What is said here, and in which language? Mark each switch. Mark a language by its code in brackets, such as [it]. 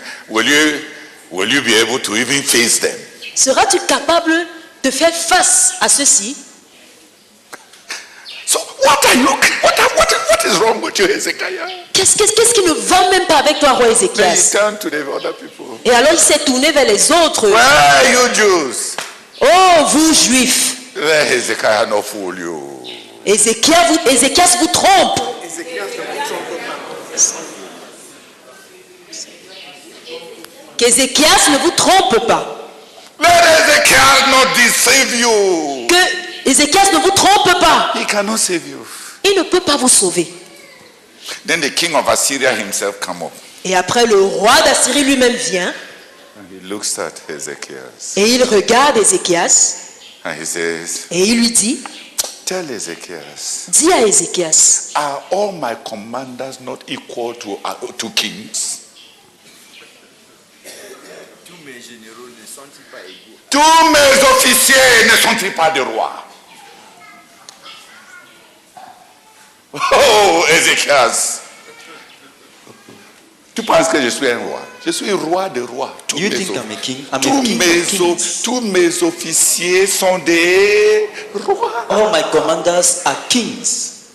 [en] will you be able to even face them? [fr] seras-tu capable de faire face à ceux-ci? [en] So what is wrong with you, Hezekiah? [fr] Qu'est-ce qui ne va même pas avec toi, roi [en] Then he [fr] Ézéchias? [en] turned to the other people. [fr] Et alors il s'est tourné vers les autres. [en] Where are you Jews? [fr] Oh, vous juifs! [en] Let Hezekiah not fool you. [fr] Ézéchias vous trompe. Qu'Ézéchias ne vous trompe pas. [en] Let Hezekiah not deceive you. [fr] Que Ézéchias ne vous trompe pas. [en] He cannot save you. [fr] Il ne peut pas vous sauver. [en] Then the king of Assyria himself come up. [fr] Et après, le roi d'Assyrie lui-même vient [en] And he looks at Hezekiah. [fr] et il regarde Ézéchias [en] And he says, [fr] et il lui dit, [en] tell Hezekiah, [fr] dis à Ézéchias, [en] are all my commanders not equal to kings? [fr] Tous mes officiers ne sont-ils pas des rois? Oh, Ézéchias. Tu penses que je suis un roi? Je suis roi des rois. [en] You think I'm a king? I'm a king of kings. [fr] Tous mes officiers sont des rois. [en] All my commanders are kings.